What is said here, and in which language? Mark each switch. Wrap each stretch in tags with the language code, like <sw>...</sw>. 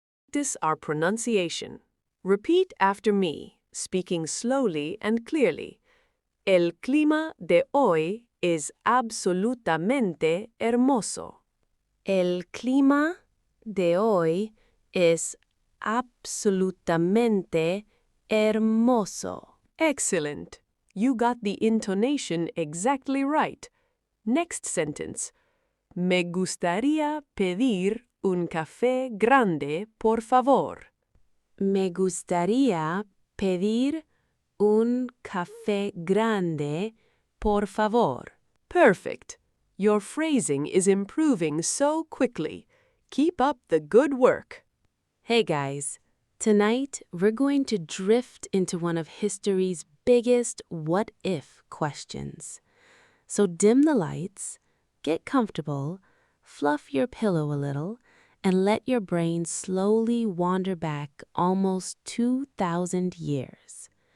<en>practice our pronunciation. Repeat after me, speaking slowly and clearly.</en> <es>El clima de hoy es absolutamente hermoso. El clima de hoy es absolutamente hermoso.</es> <en>Excellent. You got the intonation exactly right. Next sentence.</en> <es>Me gustaría pedir un café grande, por favor. Me gustaría pedir un café grande, por favor.</es> <en>Perfect. Your phrasing is improving so quickly. Keep up the good work. Hey guys, tonight we're going to drift into one of history's biggest what-if questions. So dim the lights, get comfortable, fluff your pillow a little, and let your brain slowly wander back almost 2,000 years.</en>